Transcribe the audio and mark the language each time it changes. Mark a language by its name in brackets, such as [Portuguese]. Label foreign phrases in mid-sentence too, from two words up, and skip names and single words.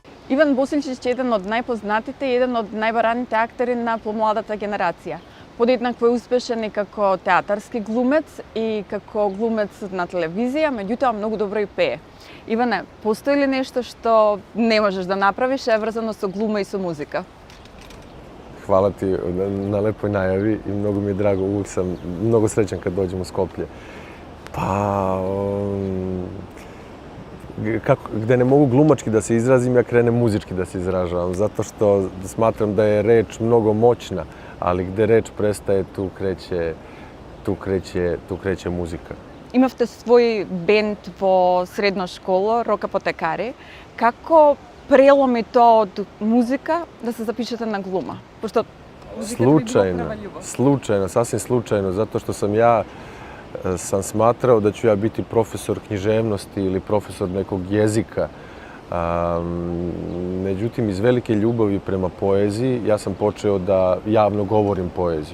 [Macedonian] Иван Босилчич е еден од најпознатите и еден од најбараните актери на помладата генерација. Подеднакво е успешен и како театарски глумец и како глумец на телевизија, меѓутоа многу добро и пее. Иване, постои ли нешто што не можеш да направиш, е врзано со глума и со музика? [Serbian] Hvala ti na lepoj najavi i mnogo mi je drago, uvijek sam mnogo srećan kad dođem u Skoplje. Pa, gde ne mogu glumački da se izrazim, ja krenem muzički da se izražavam, zato što smatram da je reč mnogo moćna, ali gde reč prestaje, tu kreće muzika. [Macedonian] Имавте свој бенд во средна школа, Рок Апотекари. Како преломи тоа од музика да се запишете на глума? Пошто [Serbian] Slučajno, sasvim slučajno, zato što sam smatrao da ću ja biti profesor književnosti ili profesor nekog jezika. Međutim, iz velike ljubavi prema poeziji, ja sam počeo da javno govorim poeziju.